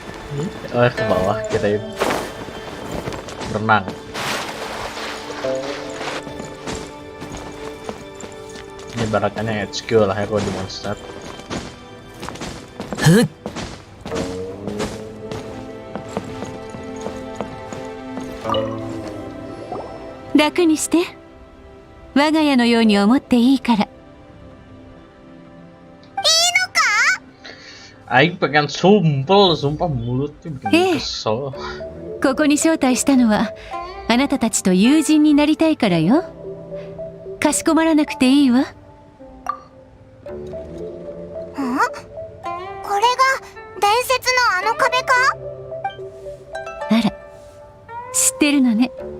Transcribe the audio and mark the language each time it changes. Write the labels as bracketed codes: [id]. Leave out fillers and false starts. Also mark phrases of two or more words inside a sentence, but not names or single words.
[id] Oh ke bawah kirain berenang. Ini barakannya HQ lah ya kalau di monster. [ja] 楽にして。我が家のように思っていいから。 [su] Aing pengen sumpel, sumpah mulutnya bikin kesel. [ja] ここに招待したのはあなたたちと友人になりたいからよ。かしこまらなくていいわ。これが伝説のあの壁か？あら、知ってるのね。